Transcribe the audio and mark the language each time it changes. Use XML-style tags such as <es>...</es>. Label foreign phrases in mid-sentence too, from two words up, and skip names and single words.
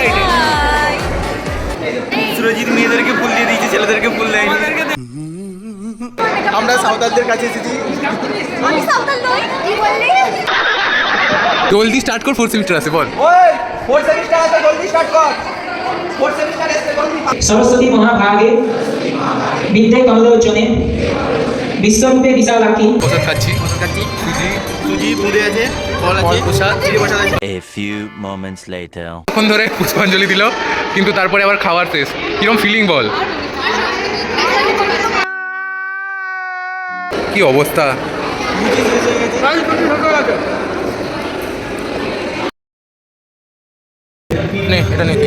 <bn>সুরজিৎ মেয়েদেরকে ফুল দিয়ে দিয়েছে, ছেলেদেরকে ফুল দেয়নি। আমরা সাঁওতালদের কাছে এসেছি। আমি সাঁওতাল নই, কি বললি? জলদি স্টার্ট কর, 4 সেমিস্টার আছে বল। ওই 4 সেমিস্টার আছে, জলদি স্টার্ট কর। 4 সেমিস্টার আছে, জলদি।</bn> <sa>सरस्वती महाभागे विद्ये कमलोचने विश्वरूपे विशालाक्षी</sa> <bn>প্রসাদ খাচ্ছি, সুজি বুড়ে আছে, ফল আছে, ফল, প্রসাদ। চিড়ে প্রসাদ আছে।</bn> <en>A few moments later.</en> <bn>তখন ধরে পুষ্পাঞ্জলি দিল কিন্তু তারপরে আবার খাওয়ার শেষ। কিরম ফিলিং বল, কি অবস্থা? নে এটা নে তুই।</bn>